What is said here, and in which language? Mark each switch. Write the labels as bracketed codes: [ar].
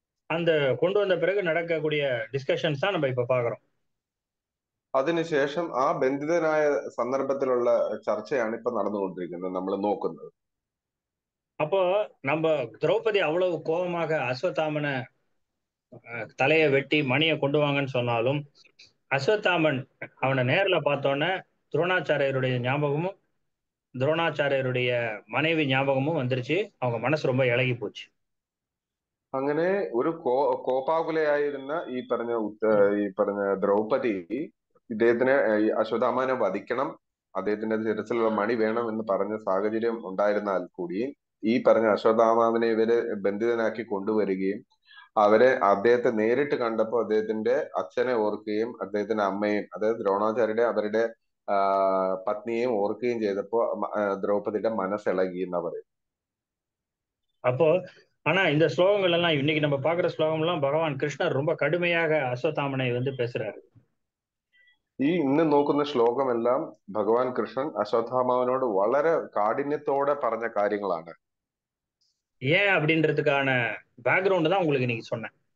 [ta] அந்த கொண்டு வந்த பிறகு நடக்கக்கூடிய டிஸ்கஷன்ஸ் தான் நம்ம இப்ப பாக்குறோம். [ml] അതിനുശേഷം ആ ബന്ധിതനായ സന്ദർഭത്തിലുള്ള ചർച്ചയാണ് ഇപ്പൊ നടന്നുകൊണ്ടിരിക്കുന്നത്, നമ്മൾ നോക്കുന്നത്. [ta] அப்போ நம்ம திரௌபதி அவ்வளவு கோபமாக அஸ்வத்தாமனை தலையை வெட்டி மணியை கொண்டு வாங்கன்னு சொன்னாலும் அஸ்வத்தாமன் அவனை நேர்ல பார்த்தோன்னே துரோணாச்சாரியருடைய ஞாபகமும் துரோணாச்சாரியருடைய மனைவி ஞாபகமும் வந்துருச்சு. அவங்க மனசு ரொம்ப இളகி போச்சு. [ml] അങ്ങനെ ഒരു കോപാകുലയായിരുന്ന ഈ പറഞ്ഞ ദ്രൗപദി ഇദ്ദേഹത്തിനെ അശ്വത്ഥാമനെ വധിക്കണം, അദ്ദേഹത്തിന്റെ ശിരസിലുള്ള മണി വേണം എന്ന് പറഞ്ഞ സാഹചര്യം ഉണ്ടായിരുന്നാൽ കൂടി ഈ പറഞ്ഞ അശ്വത്ഥാമാവിനെ ഇവര് ബന്ധിതനാക്കി കൊണ്ടുവരികയും അദ്ദേഹത്തെ നേരിട്ട് കണ്ടപ്പോൾ അദ്ദേഹത്തിന്റെ അച്ഛനെ ഓർക്കുകയും അദ്ദേഹത്തിന്റെ അമ്മയും, അതായത് ദ്രോണാചാര്യരുടെ അവരുടെ പത്നിയെയും ഓർക്കുകയും ചെയ്തപ്പോ ദ്രൗപദിയുടെ മനസ്സിളകി എന്നാ പറയും. [ta] அப்போ ஆனா இந்த ஸ்லோகங்கள் எல்லாம் இன்னைக்கு நம்ம பாக்குற ஸ்லோகம் எல்லாம் பகவான் கிருஷ்ணர் ரொம்ப கடுமையாக அஸ்வத்தாமனை பேசுறாரு. [ml] ഈ ഇന്ന് നോക്കുന്ന ശ്ലോകമെല്ലാം ഭഗവാൻ കൃഷ്ണൻ അശ്വത്ഥാമാവിനോട് വളരെ കാഠിന്യത്തോടെ പറഞ്ഞ കാര്യങ്ങളാണ്. [ta] ஏன் அப்படின்றதுக்கான பேக்ரவுண்ட் தான் உங்களுக்கு இன்னைக்கு சொன்னேன்.